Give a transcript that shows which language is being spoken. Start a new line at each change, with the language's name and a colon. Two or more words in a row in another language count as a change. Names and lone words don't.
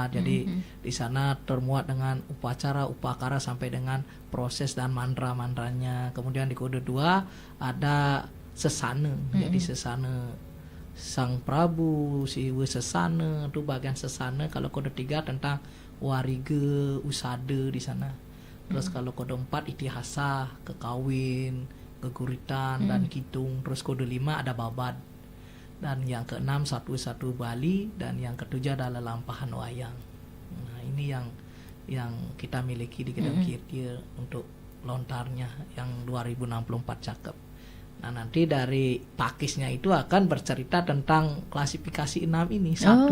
Indonesian: Jadi di sana termuat dengan upacara, upakara sampai dengan proses dan mantra-mantranya. Kemudian di kode 2 ada sesana. Jadi sesana Sang Prabu, Siwa Sesana, itu bagian sesana. Kalau kode 3 tentang warige, usade di sana. Terus kalau kode 4 itihasa, kekawin, keguritan dan kitung. Terus kode 5 ada babad. Dan yang ke-6 satu Bali, dan yang ke-7 adalah lampahan wayang. Nah, ini yang kita miliki di Gedong Kirtir untuk lontarnya yang 2064 cakep. Nah, nanti dari pakisnya itu akan bercerita tentang klasifikasi 6 ini satu.